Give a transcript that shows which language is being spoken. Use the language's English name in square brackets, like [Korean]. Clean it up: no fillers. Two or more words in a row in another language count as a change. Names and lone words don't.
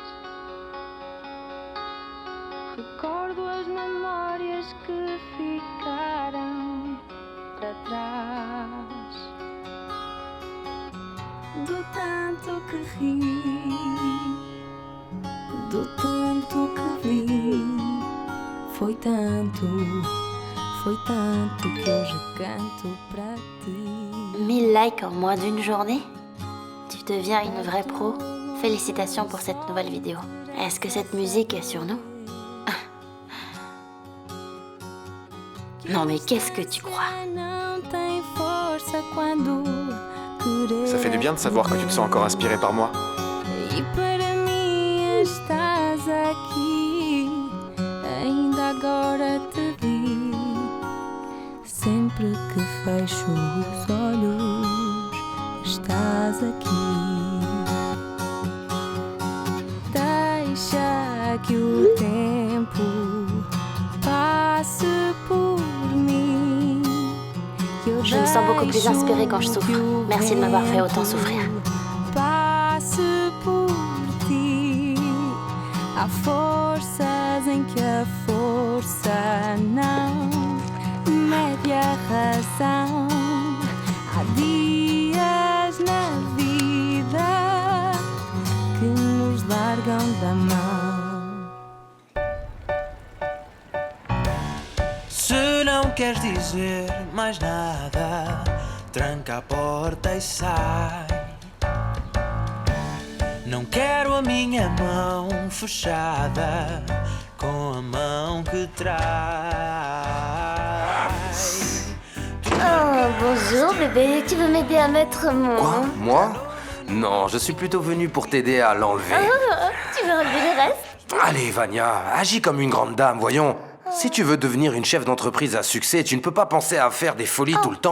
[Portuguese] Recordo as memórias que ficaram para trás. Do tanto que ri, do tanto que vi. Foi tanto que hoje canto para ti. [French] 1000 likes en moins d'une journée? Tu deviens une vraie pro. Félicitations pour cette nouvelle vidéo. Est-ce que cette musique est sur nous? Non mais qu'est-ce que tu crois? Ça fait du bien de savoir que tu te sens encore inspiré par moi. [Portuguese] E para mim estás aqui, ainda agora te vi. Sempre que fecho os olhos, estás aqui. Deixa que o tempo passe por mim. [French] Je me sens beaucoup plus inspirée quand je souffre. Merci de m'avoir fait autant souffrir. [Portuguese] Passe por ti. Há forças em que a força não mede a razão. Há dias na vida que nos largam da mão. Se não queres dizer mais nada, tranca a porta e sai. Não quero a minha mão fechada com a mão que trai. [French] Oh, bonjour bébé, tu veux m'aider à mettre mon... Quoi? Moi? Non, je suis plutôt venu pour t'aider à l'enlever. Tu veux relever le reste? Allez, Vania, agis comme une grande dame, voyons. Si tu veux devenir une chef d'entreprise à succès, tu ne peux pas penser à faire des folies tout le temps.